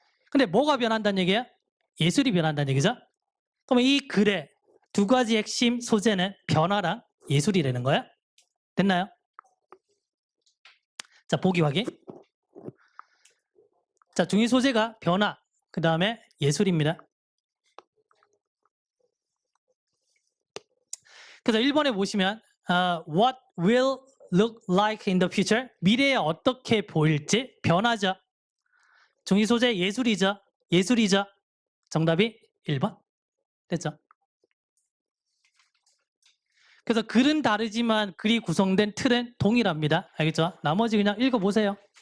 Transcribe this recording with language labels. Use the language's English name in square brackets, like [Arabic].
[Korean] 근데 뭐가 변한다는 얘기야? 예술이 변한다는 얘기죠. 그럼 이 글의 두 가지 핵심 소재는 변화랑 예술이라는 거야. 됐나요? 자, 보기 확인. 자, 중위 소재가 변화, 그 다음에 예술입니다. 그래서 1번에 보시면 [English] what will look like in the future? [Korean] 미래에 어떻게 보일지 변화죠. 중위 소재 예술이죠. 예술이죠. 정답이 1번. 됐죠? 그래서 글은 다르지만 글이 구성된 틀은 동일합니다. 알겠죠? 나머지 그냥 읽어보세요.